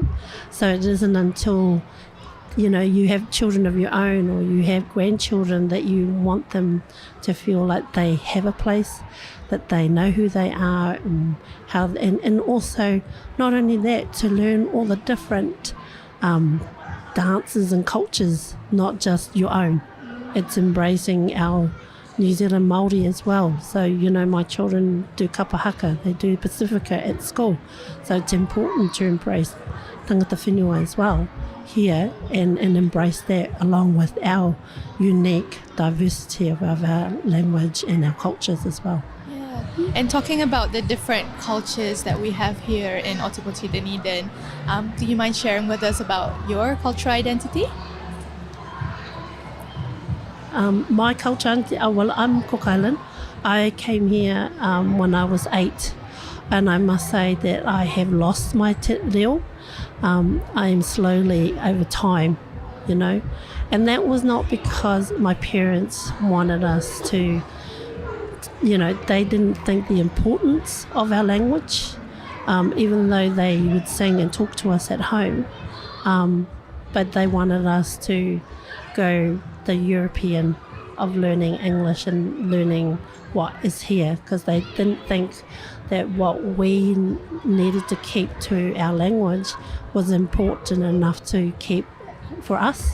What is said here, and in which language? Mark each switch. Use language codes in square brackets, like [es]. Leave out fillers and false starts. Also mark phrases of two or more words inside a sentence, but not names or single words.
[en] So it isn't until you have children of your own or you have grandchildren that you want them to feel like they have a place, that they know who they are, and how, and also not only that, to learn all the different dances and cultures, not just your own. It's embracing our New Zealand Māori as well. So, my children do kapahaka, they do Pacifica at school. So it's important to embrace [mi] tangata whenua [en] as well here and embrace that along with our unique diversity of our language and our cultures as well. Yeah. And talking about the different cultures that we have here in Otipoti, Dunedin, do you mind sharing with us about your cultural identity? My culture, well, I'm Cook Island. I came here when I was 8. and I must say that I have lost my te reo. I am slowly over time, you know, and that was not because my parents wanted us to, you know, they didn't think the importance of our language, even though they would sing and talk to us at home, but they wanted us to go the European of learning English and learning what is here, because they didn't think that what we needed to keep to our language was important enough to keep for us.